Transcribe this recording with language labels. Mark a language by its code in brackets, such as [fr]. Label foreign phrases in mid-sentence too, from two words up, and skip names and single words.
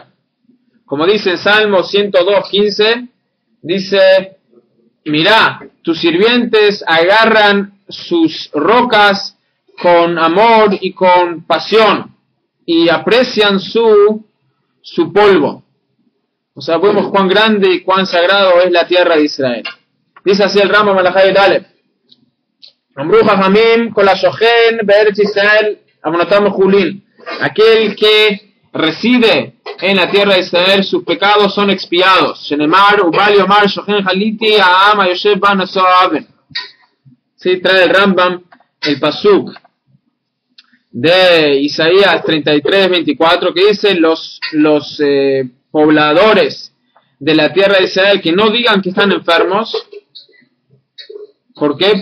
[es] Como dice en Salmo 102:15, dice, mirá, tus sirvientes agarran sus rocas con amor y con pasión y aprecian su polvo. O sea, vemos cuán grande y cuán sagrado es la tierra de Israel. Dice así el Rambam [he] מלכים דלת. אמרו חכמים כל השוכן בארץ ישראל עוונותם חולין. [es] Aquel que reside en la tierra de Israel, sus pecados son expiados. [he] שנאמר ובל יאמר שכן חליתי העם היושב בה נשוא עון. [es] Sí, trae el Rambam el pasuk de Isaías 33:24 que dice los pobladores de la tierra de Israel que no digan que están enfermos. ¿Por qué?